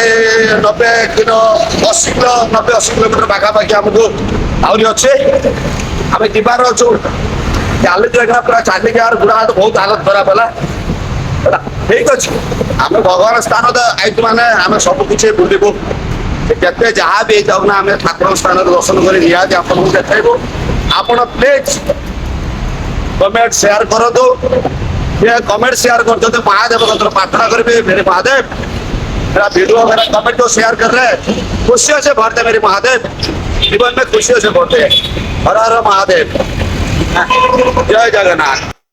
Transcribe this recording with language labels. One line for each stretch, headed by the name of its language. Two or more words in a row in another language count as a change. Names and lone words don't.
Odia: 80 କିଲୋମିଟର ପାଖାପାଖି ଆମକୁ ଆହୁରି ଅଛି ଆମେ ଯିବାର ଅଛୁ ଚାଲିଛୁ ଏଇଟା ପୁରା ଚାଲିକି ଆଉ ବୁଢା ହାତ ବହୁତ ହାଲତ ଖରାପ ହେଲା ଠିକ ଅଛି ଆମେ ଭଗବାନ ସ୍ଥାନ ଆଇଛୁ ମାନେ ଆମେ ସବୁ କିଛି ବୁଲିବୁ କେତେ ଯାହା ବି ହେଇଯାଉ ନା ଆମେ ଠାକୁରଙ୍କ ସ୍ଥାନରେ ଦର୍ଶନ କରି ନିହାତି ଆପଣଙ୍କୁ ଦେଖାଇବୁ ଆପଣ ପ୍ଲିଜ
Hindi: कमेंट शेयर करो तो ये कमेंट शेयर कर दो महादेव का प्रार्थना करेंगे मेरे महादेव मेरा वीडियो मेरा कमेंट को शेयर कर रहे हैं खुशियों से भरते मेरे महादेव जीवन में खुशियों से भरते हर हर महादेव जय जगन्नाथ।